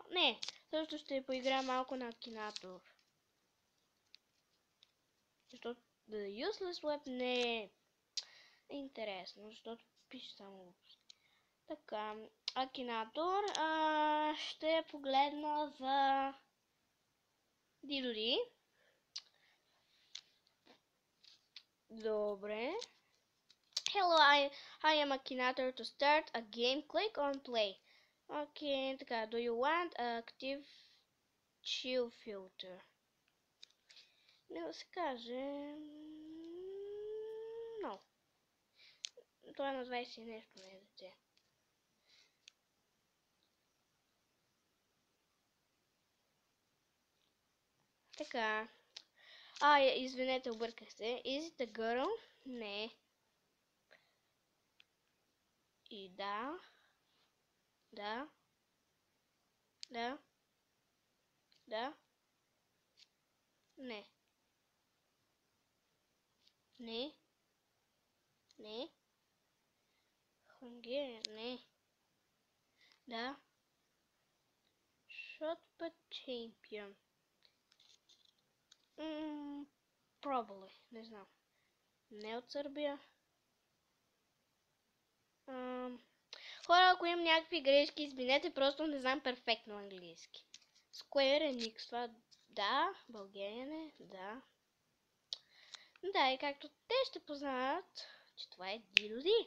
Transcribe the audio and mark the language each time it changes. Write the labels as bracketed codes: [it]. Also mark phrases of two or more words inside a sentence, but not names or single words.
[bg] Не, също ще поиграя малко на Akinator. Защото The Useless Web не е интересно, защото пише само глупости. Така, Akinator ще погледна за Дидори. Добре. [en] Hello, I am Akinator. To start a game, click on play. [bg] Окей, така, [en] do you want active chill filter? [bg] Не да се каже... No. Това е на 20 нещо, не е дете. Така. Извинете, обърках се. [en] Is it a girl? [bg] Не. И да. Да. Да. Да. Не. Не. Не. Hungarian. Не. Да. [en] Shot put champion. Probably. [bg] Не знам. Не от Сърбия. Хора, ако имам някакви грешки, извинете, просто не знам перфектно английски. Square Enix, това да, България е, да. Да, и както те ще познаят, че това е Дидоди.